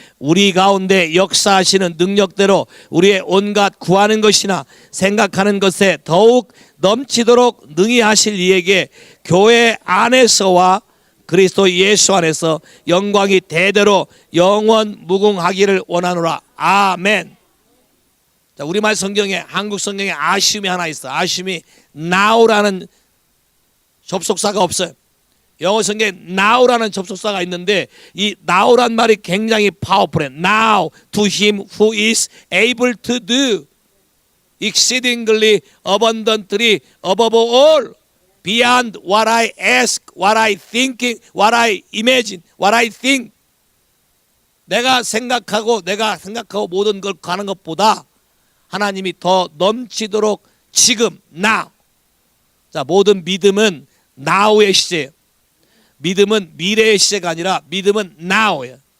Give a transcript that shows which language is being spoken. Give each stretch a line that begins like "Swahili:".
Korean: 우리 가운데 역사하시는 능력대로 우리의 온갖 구하는 것이나 생각하는 것에 더욱 넘치도록 능히 하실 이에게 교회 안에서와 그리스도 예수 안에서 영광이 대대로 영원 무궁하기를 원하노라. 아멘. 자, 우리말 성경에, 한국 성경에 아쉬움이 하나 있어. 아쉬움이 now라는 접속사가 없어요. 영어 성경에 now라는 접속사가 있는데 이 now란 말이 굉장히 파워풀해.
English: Now to him who is able to do exceedingly abundantly above all beyond what I ask, what I think, what I imagine, what I think.
Korean: 내가 생각하고 모든 걸 가는 것보다 하나님이 더 넘치도록 지금 now. 자, 모든 믿음은 now의 시제예요. 믿음은 미래의 시제가 아니라 믿음은 now예요.